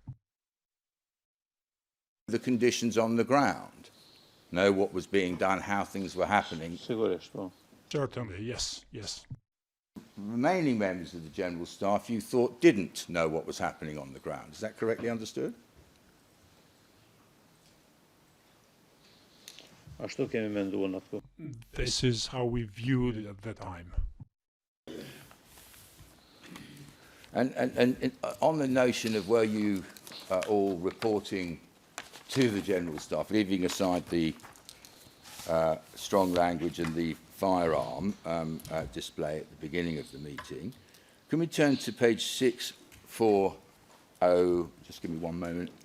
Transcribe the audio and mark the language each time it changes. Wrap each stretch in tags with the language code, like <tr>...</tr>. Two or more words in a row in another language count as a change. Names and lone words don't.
<en>The conditions on the ground. Know what was being done, how things were happening. Certainly, yes, yes. Remaining members of the General Staff you thought didn't know what was happening on the ground. Is that correctly understood?</en> <sq>Ashtu kemi menduar në atë.</sq> <en>This is how we viewed it at the time. And on the notion of were you all reporting to the General Staff, leaving aside the strong language and the firearm display at the beginning of the meeting, can we turn to page 640, just give me one moment.</en>